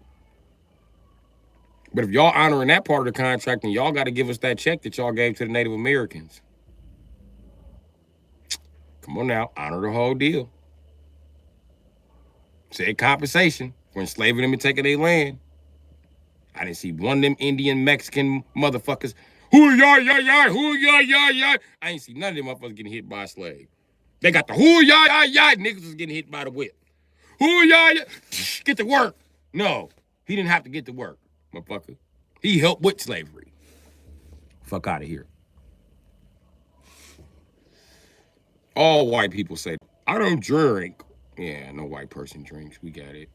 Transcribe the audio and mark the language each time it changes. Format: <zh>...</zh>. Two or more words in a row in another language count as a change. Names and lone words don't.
<en>But if y'all honoring that part of the contract, then y'all gotta give us that check that y'all gave to the Native Americans. Come on now, honor the whole deal. Said compensation for enslaving them and taking their land. I didn't see one of them Indian Mexican motherfuckers. Hoo ya ya ya, hoo ya ya ya. I ain't see none of them motherfuckers getting hit by a slave. They got the hoo ya ya ya. Niggas was getting hit by the whip. Hoo ya ya. Get to work. No, he didn't have to get to work, motherfucker. He helped with slavery. Fuck out of here. All white people say, I don't drink. Yeah, no white person drinks. We got it.</en>